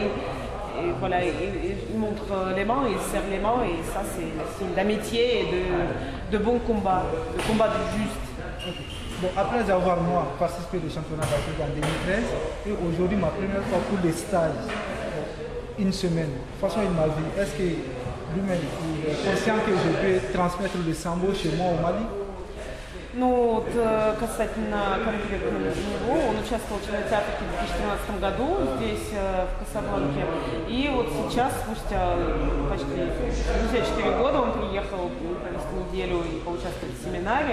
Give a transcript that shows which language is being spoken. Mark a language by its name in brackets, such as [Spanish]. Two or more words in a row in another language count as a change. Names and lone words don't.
[French] Et voilà, ils montrent les mains, ils serrent les mains et ça c'est signe d'amitié et de bon combat, de combat juste. Bon, après avoir moi participé au championnat d'Afrique en 2013 et aujourd'hui ma première fois pour les stages, une semaine, façon il m'a dit, est-ce que lui-même il est conscient que je peux transmettre le sambo chez moi au Mali? [Russian] Ну вот, касательно конкретно него, он участвовал в чемпионате Африки в 2013 году здесь, в Касабланке. И вот сейчас, спустя почти 4 года, он приехал провести неделю и поучаствовать в семинаре.